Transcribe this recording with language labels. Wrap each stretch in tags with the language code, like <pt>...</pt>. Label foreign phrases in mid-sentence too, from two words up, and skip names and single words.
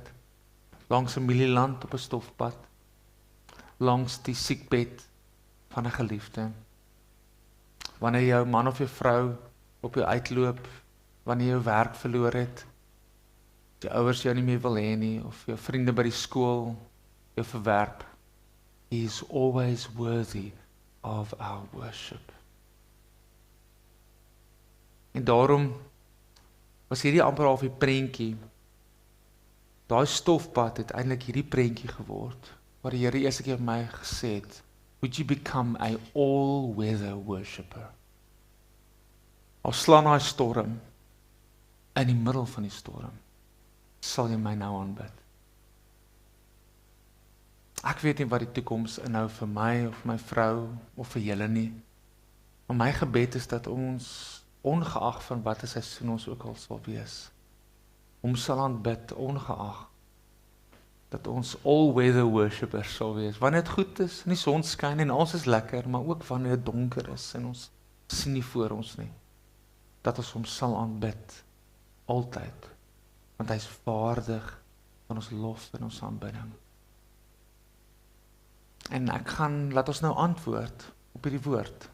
<af>Langs 'n mielieland op 'n stofpad, langs die siekbed van 'n geliefde. Wanneer jou man of jou vrou op jou uitloop, wanneer jy jou werk verloor het, jou ouers jou nie meer wil hê nie, of jou vriende by die skool jou verwerp.</af> <en>He is always worthy of our worship.</en> <af>En daarom was hierdie amper half die prentjie. Daai stofpad het eintlik hierdie prentjie geword, waar die Here eerste keer my gesê het,</af> <en>would you become a all-weather worshipper?</en> <af>Al slaan daai storm, in die middel van die storm, sal jy my nou aanbid. Ek weet nie wat die toekoms inhou vir my, of my vrou, of vir julle nie. Maar my gebed is dat ons, ongeag van wat 'n seisoen ons ook al sal wees, hom sal aanbid, ongeag, dat ons all-weather worshippers sal wees. Wanneer dit goed is, en die son skyn, en alles is lekker, maar ook wanneer dit donker is, en ons sien nie voor ons nie, dat ons hom sal aanbid, altyd, want hy is waardig van ons lof en ons aanbidding. En ek gaan, laat ons nou antwoord op hierdie woord.</af>